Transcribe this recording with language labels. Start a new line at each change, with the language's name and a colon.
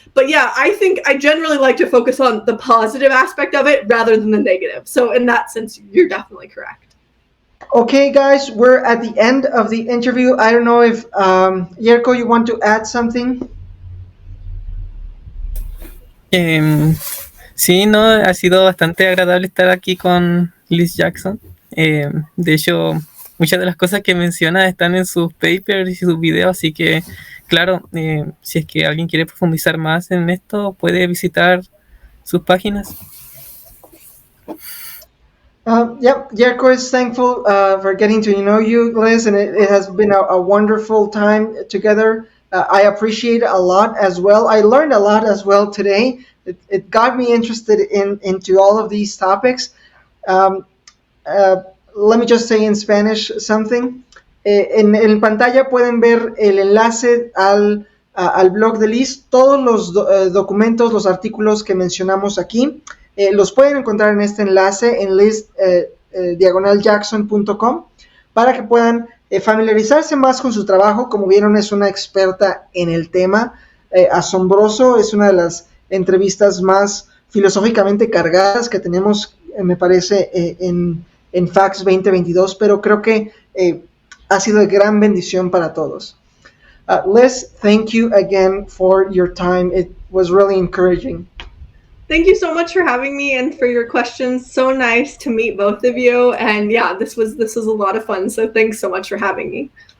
English: But yeah, I think I generally like to focus on the positive aspect of it rather than the negative. So in that sense, you're definitely correct. Okay, guys, we're at the end of the interview. I don't know if Yerko, you want to add something?
Spanish: Sí, no, ha sido bastante agradable estar aquí con Liz Jackson. De hecho, muchas de las cosas que menciona están en sus papers y sus videos, así que, claro, si es que alguien quiere profundizar más en esto, puede visitar sus páginas.
English: Yerko is thankful for getting to know you, Liz, and it has been a wonderful time together. I appreciate it a lot as well. I learned a lot as well today. It got me interested into all of these topics. Let me just say in Spanish something.
Spanish: En pantalla pueden ver el enlace al blog de Liz. Todos los documentos, los artículos que mencionamos aquí, los pueden encontrar en este enlace en liz-jackson.com para que puedan familiarizarse más con su trabajo. Como vieron, es una experta en el tema. Asombroso, es una de las entrevistas más filosóficamente cargadas que tenemos, me parece, en Fax 2022, pero creo que ha sido de gran bendición para todos.
English: Liz, thank you again for your time. It was really encouraging. Thank you so much for having me and for your questions. So nice to meet both of you. And yeah, this was a lot of fun. So thanks so much for having me.